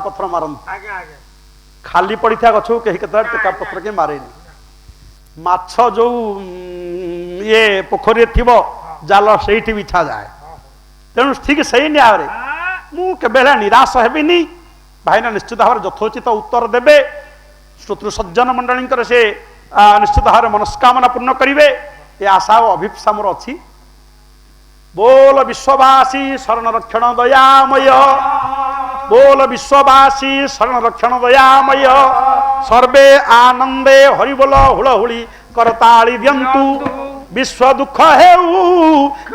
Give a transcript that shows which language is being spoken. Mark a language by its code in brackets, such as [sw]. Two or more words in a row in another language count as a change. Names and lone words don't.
[or] ପଥର ମାରନ୍ତି ଖାଲି ପଡ଼ିଥିବା ଗଛକୁ କେହି କେତେବେଳେ ଟେକା ପଥର କେହି ମାରେନି ମାଛ ଯୋଉ ଇଏ ପୋଖରୀରେ ଥିବ ଜାଲ ସେଇଠି ବିଛା ଯାଏ ତେଣୁ ଠିକ ସେଇ ନ୍ୟାୟରେ ମୁଁ କେବେ ହେଲେ ନିରାଶ ହେବିନି ଭାଇନା ନିଶ୍ଚିତ ଭାବରେ ଯଥୋଚିତ ଉତ୍ତର ଦେବେ ଶ୍ରୋତୃ ସଜ୍ଜନ ମଣ୍ଡଳୀଙ୍କର ସେ ନିଶ୍ଚିତ ଭାବରେ ମନସ୍କାମନା ପୂର୍ଣ୍ଣ କରିବେ ଏ ଆଶା ଓ ଅଭିପ୍ସା ମୋର ଅଛି ବୋଲ ବିଶ୍ୱବାସୀ ଶରଣ ରକ୍ଷଣ ଦୟାମୟ ବୋଲ ବିଶ୍ୱବାସୀ ଶରଣ ରକ୍ଷଣ ଦୟାମୟ ସର୍ବେ ଆନନ୍ଦେ ହରିବୋଲ ହୁଳହୁଳି କରତାଳି ଦିଅନ୍ତୁ ବିଶ୍ୱ ଦୁଃଖ ହେଉ